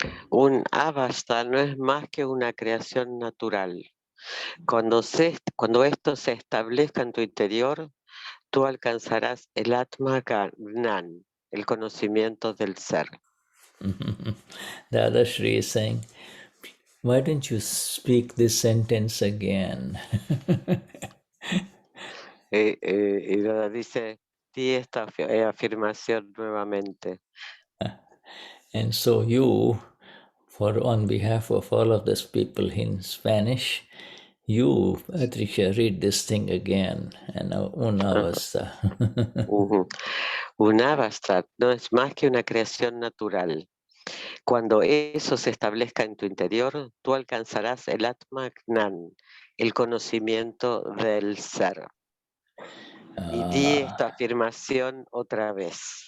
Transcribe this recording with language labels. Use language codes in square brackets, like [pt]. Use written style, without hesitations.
[es] Un avastha no es más que una creación natural. Cuando esto se establezca en tu interior, tú alcanzarás el Atma Gnan, el conocimiento del ser. [en] Dada Shri is saying, why don't you speak this sentence again? [es] Y Dada dice, di esta afirmación nuevamente. [en] And so you, on behalf of all of these people in Spanish, you, Patricia, read this thing again. [es] And una avastha. Ujú. Un Avastha no es más que una creación natural. Cuando eso se establezca en tu interior, tú alcanzarás el Atma Gnan, el conocimiento del ser. Y di esta afirmación otra vez.